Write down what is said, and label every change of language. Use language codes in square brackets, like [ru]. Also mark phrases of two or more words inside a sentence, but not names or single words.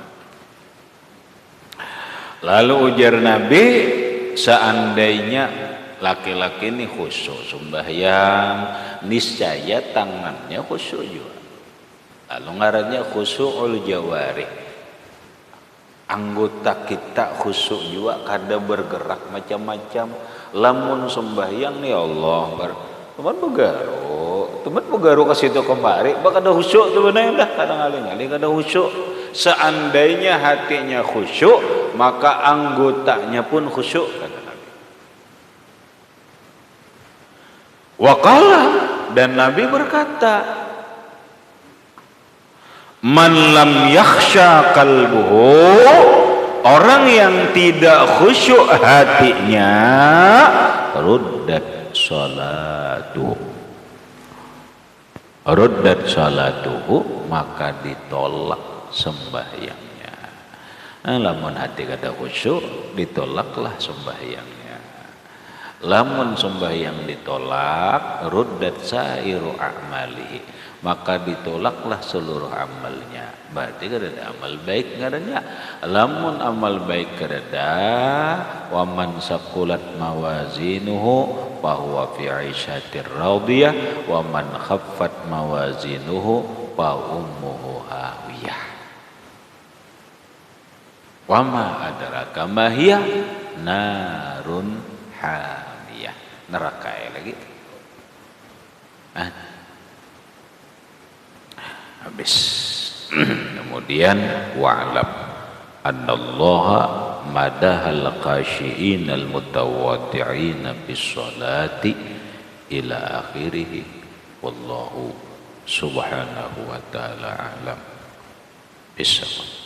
[bjn] Lalu ujar Nabi seandainya laki-laki ini khusyuk sembahyang niscaya tangannya khusyuk juga. Lalu ngarannya [ar] خشوع الجوارح [bjn] anggota kita khusyuk juga kada bergerak macam-macam lamun sembahyang nih Allah teman begaru ke situ kemari bak ada khusyuk sebenarnya dah kadang-kadang kada khusyuk. Seandainya hatinya khusyuk maka anggotanya pun khusyuk kata Nabi. Waqala dan Nabi berkata [ar] من لم يخشع قلبه [bjn] orang yang tidak khusyuk hatinya [ar] ردت صلاته [bjn] maka ditolak sembahyangnya. Lamun hati kada khusyuk ditolaklah sembahyangnya. Lamun sembahyang ditolak [ar] ردت سائر أعماله [bjn] maka ditolaklah seluruh amalnya. Berarti kada ada amal baik ngaranya. Lamun amal baik kada ada [ar] ومن ثقلت موازينه فهو في عيشة راضية ومن خفت موازينه فأمه هاوية. وما أدراك ما هي نار حامية. [bjn] Neraka lagi. Habis. [ar] Kemudian واعلم أن الله مدح الخاشعين المتواضعين بالصلاة إلى آخره والله سبحانه وتعالى أعلم. Bisa.